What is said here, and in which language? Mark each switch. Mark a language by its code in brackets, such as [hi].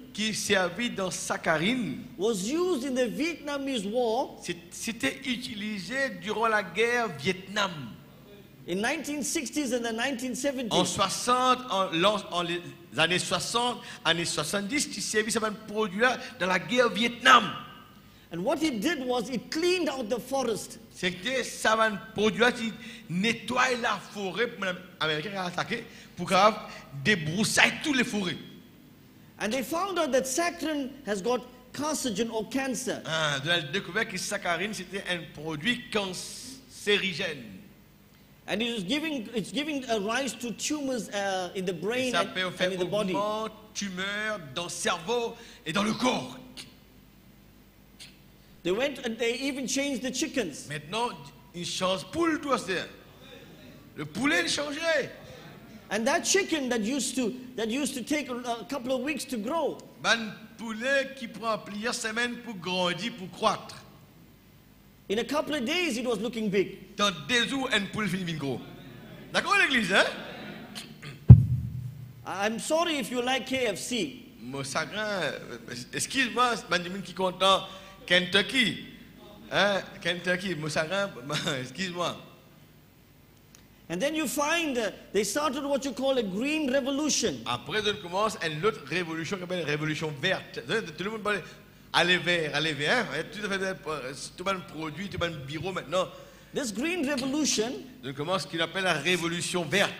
[fr] qui servait dans saccharine, [en] was used in the Vietnamese War [fr] c'était utilisé durant la guerre Vietnam. [en] in 1960s and the [fr] En [en] 1970s. [fr] 60, en les années 60, années 70, qui servait ce produit-là dans la guerre Vietnam. [en] And what it did was it cleaned out the forest. [fr] C'était ça va produire qui nettoie la forêt pour l'Américain a attaqué pour débroussailler toutes les forêts. [en] And they found out that saccharin has got carcinogen or cancer. [fr] De la découverte que saccharine c'était un produit cancérigène. [en] And it's giving a rise to tumors in the brain [fr] Ça peut [en] and [fr] faire [en] in the body. [fr] tumeur dans le cerveau et dans le corps. [en] They went and they even changed the chickens. [fr] Maintenant, il change poule tout ça. Le poulet il changeait. [en] And that chicken that used to take a couple of weeks to grow. [fr] Un poulet qui prend plusieurs semaines pour grandir, pour croître. [en] In a couple of days, it was looking big. [fr] Dans 2 jours, un poulet finit gros. D'accord l'église, hein? [en] I'm sorry if you like KFC. [fr] Mon chagrin, excuse-moi, Benjamin qui est content, Kentucky. Hein? Kentucky, mon chagrin, excuse-moi. [en] And then you find they started what you call a green revolution. [fr] Après, on commence une autre révolution qui s'appelle la révolution verte. Tout le monde parle aller vert, hein? Tout à fait, tout le produit, tout le bureau maintenant. [en] This green revolution [fr] On commence ce qu'il appelle la révolution verte.